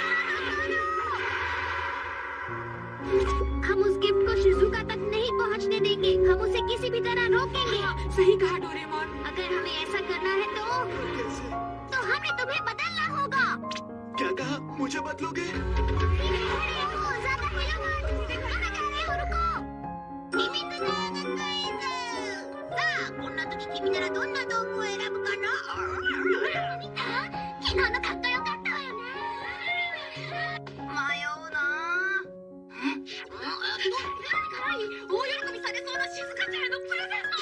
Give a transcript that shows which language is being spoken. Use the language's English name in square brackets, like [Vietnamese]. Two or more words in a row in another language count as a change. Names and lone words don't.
[Hindi] हम उस गिफ्ट को शिजुका तक नहीं पहुंचने देंगे। हम उसे किसी भी तरह रोकेंगे। हाँ, सही कहा डोरेमोन। अगर हमें ऐसा करना है कैसे? तो हमें तुम्हें बदलना होगा। क्या कहा? मुझे बदलोगे? ज़्यादा हिलो मत। कहाँ जा रहे हो? रुको। [Japanese] 君の名がクイズ。さあ、こんな時君ならどんな道具を選ぶかな？みんな、昨日のかっこよかったわよね。迷うな。大喜びされそうな静香ちゃんへのプレゼント。